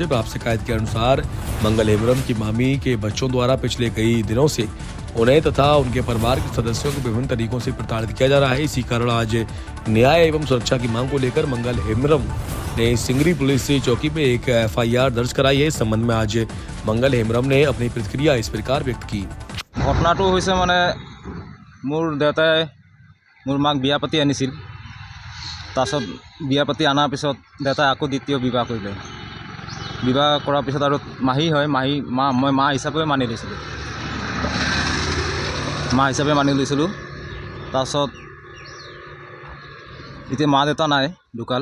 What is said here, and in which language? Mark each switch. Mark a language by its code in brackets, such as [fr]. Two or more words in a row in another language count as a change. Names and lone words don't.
[hi] प्राप्त शिकायत के अनुसार मंगल हेम्ब्रम की मामी के बच्चों द्वारा पिछले कई दिनों से उन्हें तथा उनके परिवार के सदस्यों को विभिन्न तरीकों से प्रताड़ित किया जा रहा है। इसी कारण आज न्याय एवं सुरक्षा की मांग को लेकर मंगल हेम्ब्रम ने सिंगरी पुलिस चौकी में एक FIR दर्ज कराई है। इस संबंध में आज मंगल हेम्ब्रम ने अपनी प्रतिक्रिया इस प्रकार व्यक्त की। [as] घटनाটো হৈছে মানে মোৰ দেউতাই মোৰ মাক বিয়া পাতি আনিছিল। তাৰপিছত বিয়া পাতি আনাৰ পিছত দেউতাই আকৌ দ্বিতীয় বিবাহ কৰিলে। বিবাহ কৰাৰ পিছত আৰু মাহী হয়, মই মা হিচাপে মানি লৈছিলোঁ। তাৰপিছত এতিয়া মা দেউতা নাই, ঢুকাল।